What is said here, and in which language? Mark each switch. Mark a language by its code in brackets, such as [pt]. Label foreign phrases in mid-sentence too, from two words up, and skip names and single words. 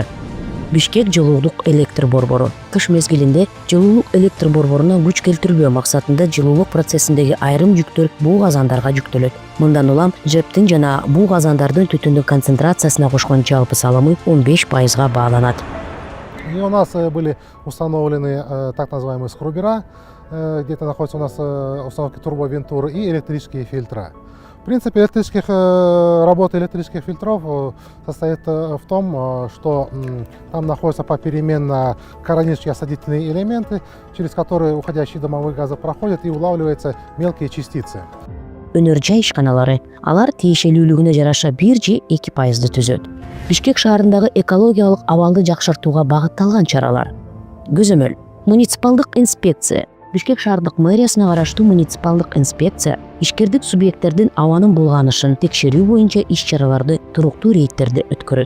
[ky] Бишкек жылуулук электр борбору. Кыш мезгилинде жылуулук электр борборуна күч келтирбөө максатында жылуулук процессиндеги айрым жүктөр буу казандарга жүктөлөт. Мындан улам жептин жана буу казандардын түтүндүн концентрациясына кошкон жалпы салымы 15%га бааланат. [ru] И у нас были установлены так называемые скрубера, где-то находятся у нас установки турбовентуры и электрические фильтра. В принципе, работа электрических фильтров состоит в том, что там находятся попеременно коронические осадительные элементы, через которые уходящие дымовые газы проходят и улавливаются мелкие частицы. [ky] Өнөр жай ишканалары алар тиешелүүлүгүнө жараша 1-2%ды түзөт. Бишкек шаарындагы экологиялык абалды жакшыртууга багытталган чаралар. Көзөмөл муниципалдык инспекция. Бишкек шаардык мэриясына караштуу муниципалдык инспекция ишкердик субъекттердин абанын булганышын текшерүү боюнча иш-чараларды туруктуу рейдтерди өткөрөт.